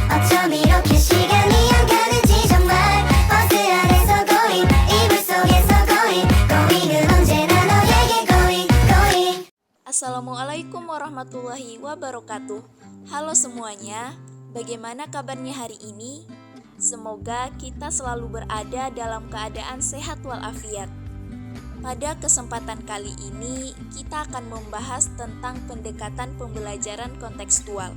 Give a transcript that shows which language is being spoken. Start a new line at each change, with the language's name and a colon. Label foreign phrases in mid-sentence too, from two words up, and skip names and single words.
Korean: 어쩜 이렇게 시간이 안 가는지 정말 버스 안에서 고잉 이불 속에서 고잉 고잉은 언제나 너에게
English: going going.
Arabic: السلام عليكم ورحمة الله وبركاته.
Indonesian: Halo semuanya, bagaimana kabarnya hari ini? Semoga kita selalu berada dalam keadaan sehat walafiat. Pada kesempatan kali ini, kita akan membahas tentang pendekatan pembelajaran kontekstual.